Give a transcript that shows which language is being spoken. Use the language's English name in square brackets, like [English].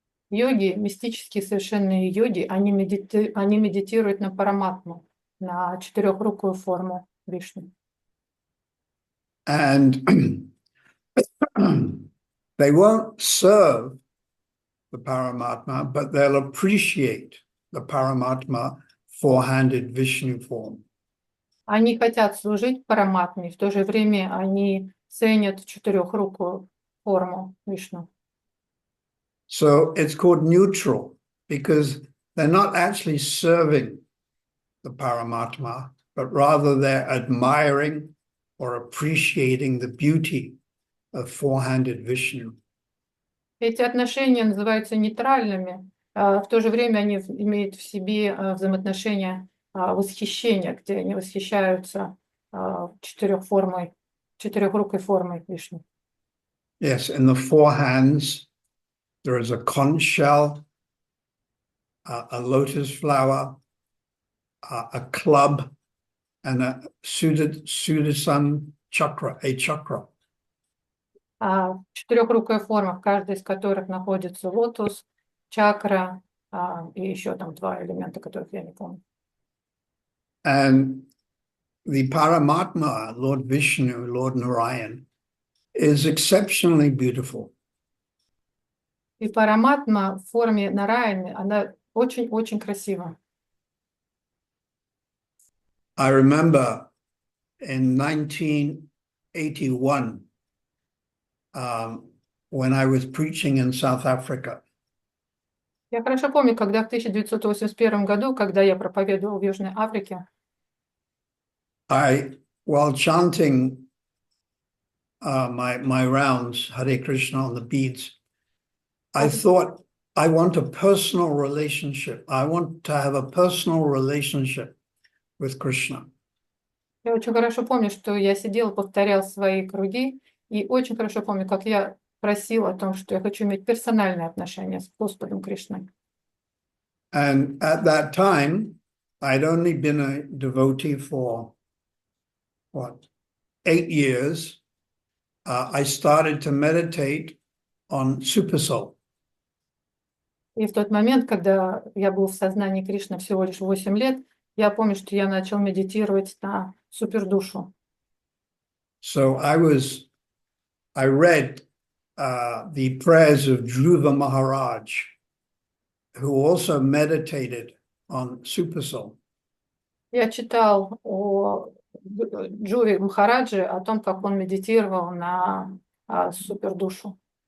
[Russian] Йоги, мистические совершенные йоги, они медитируют на Параматму, на четырехрукую форму Вишну. [English] And they won't serve the Paramatma, but they'll appreciate the Paramatma four-handed Vishnu form. [Russian] Они хотят служить Параматме, в то же время они ценят четырехрукую форму Вишну. [English] So it's called neutral because they're not actually serving the Paramatma, but rather they're admiring or appreciating the beauty of four-handed Vishnu. [Russian] Эти отношения называются нейтральными, в то же время они имеют в себе взаимоотношения восхищения, где они восхищаются четырехрукой формой Вишну. [English] Yes, in the four hands, there is a conch shell, a lotus flower, a club, and a Sudarshan chakra, a chakra. [Russian] Четырехрукая форма, в каждой из которых находится лотос, чакра и еще там два элемента, которых я не помню. [English] And the Paramatma, Lord Vishnu, Lord Narayan, is exceptionally beautiful. [Russian] И параматма в форме Нараяны, она очень-очень красива. [English] I remember in 1981, when I was preaching in South Africa, [Russian] Я хорошо помню, когда в 1981 году, когда я проповедовал в Южной Африке, [English] while chanting my rounds, Hare Krishna on the beads, I thought, I want a personal relationship. I want to have a personal relationship with Krishna. [Russian] я очень хорошо помню, что я сидел, повторял свои круги, и очень хорошо помню, как я просил о том, что я хочу иметь персональные отношения с Господом Кришной. [English] And at that time, I'd only been a devotee for, 8 years. I started to meditate on Supersoul. [Russian] И в тот момент, когда я был в сознании Кришны всего лишь 8 лет, я помню, что я начал медитировать на супердушу. [English] So I read the prayers of Dhruva Maharaj, who also meditated on Supersoul. [Russian] Я читал о Джуве Махараджи, о том, как он медитировал на супердушу.